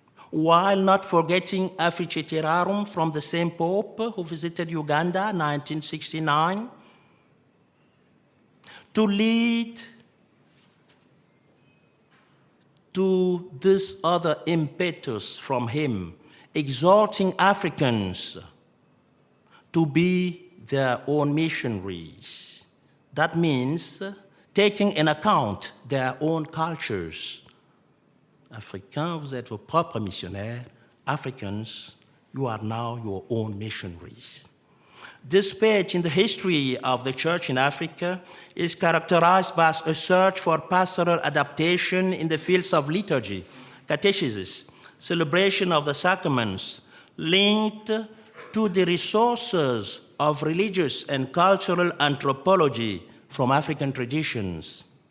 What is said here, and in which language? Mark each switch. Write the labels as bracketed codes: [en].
[en] while not forgetting Africae Terrarum from the same Pope who visited Uganda in 1969, to lead to this other impetus from him, exhorting Africans to be their own missionaries. That means taking in account their own cultures. [fr] Africains, vous êtes vos propres missionnaires. [en] Africans, you are now your own missionaries. This page in the history of the church in Africa is characterized by a search for pastoral adaptation in the fields of liturgy, catechesis, celebration of the sacraments, linked to the resources of religious and cultural anthropology from African traditions.